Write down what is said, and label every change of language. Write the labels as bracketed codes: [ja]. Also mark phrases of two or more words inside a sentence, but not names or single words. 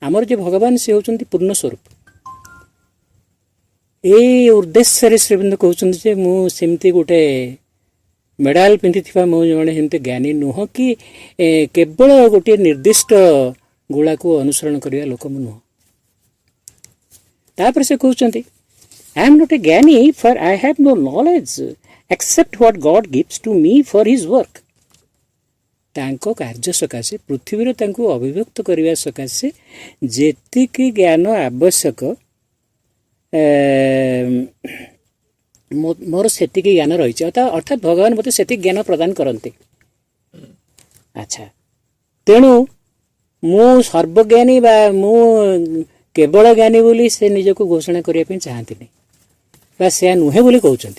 [or] ଆମର ଯେ ଭଗବାନ ସେ ହେଉଛନ୍ତି ପୂର୍ଣ୍ଣ ସ୍ୱରୂପ। ଏଇ ଉଦ୍ଦେଶ୍ୟରେ ଶ୍ରୀବନ୍ଦ କହୁଛନ୍ତି ଯେ ମୁଁ ସେମିତି ଗୋଟେ ମେଡାଲ ପିନ୍ଧିଥିବା ମୁଁ ଜଣେ ସେମିତି ଜ୍ଞାନୀ ନୁହଁ କି କେବଳ ଗୋଟିଏ ନିର୍ଦ୍ଦିଷ୍ଟ ଗୁଳାକୁ ଅନୁସରଣ କରିବା ଲୋକ ମୁଁ ନୁହଁ। ତାପରେ ସେ କହୁଛନ୍ତି [en] I am not a [or] ଜ୍ଞାନୀ [en] for I have no knowledge except what God gives to me for his work। [or] ତାଙ୍କ କାର୍ଯ୍ୟ ସକାଶେ ପୃଥିବୀରେ ତାଙ୍କୁ ଅଭିବ୍ୟକ୍ତ କରିବା ସକାଶେ ଯେତିକି ଜ୍ଞାନ ଆବଶ୍ୟକ ମୋର ସେତିକି ଜ୍ଞାନ ରହିଛି। ଅର୍ଥାତ୍ ଭଗବାନ ମୋତେ ସେତିକି ଜ୍ଞାନ ପ୍ରଦାନ କରନ୍ତି। ଆଚ୍ଛା, ତେଣୁ ମୁଁ ସର୍ବଜ୍ଞାନୀ ବା ମୁଁ କେବଳ ଜ୍ଞାନୀ ବୋଲି ସେ ନିଜକୁ ଘୋଷଣା କରିବା ପାଇଁ ଚାହାନ୍ତିନି ବା ସେୟା ନୁହେଁ ବୋଲି କହୁଛନ୍ତି।